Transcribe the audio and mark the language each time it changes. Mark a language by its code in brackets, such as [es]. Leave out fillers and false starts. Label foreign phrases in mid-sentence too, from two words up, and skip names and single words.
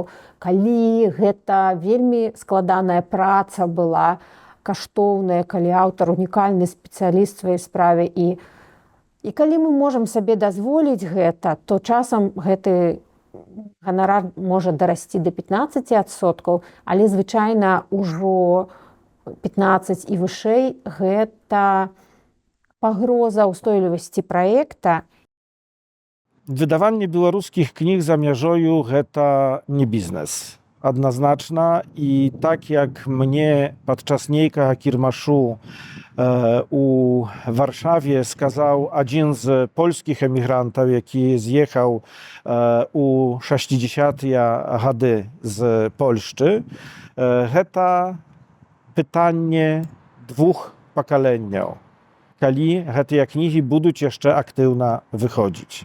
[be] Калі гэта вельмі складаная праца была, каштоўная, калі аўтар унікальны спецыяліст сваёй справе і калі мы можам сабе дазволіць гэта, то часам гэты ганарар можа дарасці да 15%, але звычайна ўжо 15 і вышэй гэта пагроза ўстойлівасці праекта. Wydawanie białoruskich knih za мяжою гэта не бізнес. Адназначна, і так як мне падчас нейкага кірмашу у Варшаве сказаў адзін з польскіх эмігрантаў, які з'ехаў у 60-тыя гады з Польшчы, гэта пытанне двух пакаленняў, калі гэтыя кнігі будуць яшчэ актыўна выходзіць.